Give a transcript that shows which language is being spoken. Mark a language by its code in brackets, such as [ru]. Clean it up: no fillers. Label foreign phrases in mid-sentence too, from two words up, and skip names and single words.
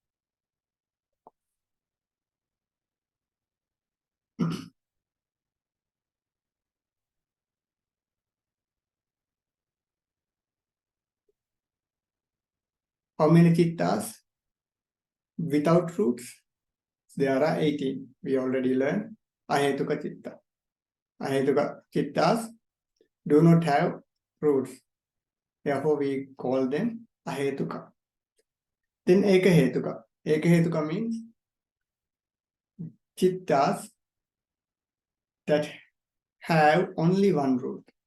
[en] How many chittas without roots? There are 18. We already learned [pi] Ahetuka chitta. Ahetuka chittas [en] do not have roots. Therefore, we call them Ahetuka. Then Ekahetuka. Ekahetuka means chittas that have only one root.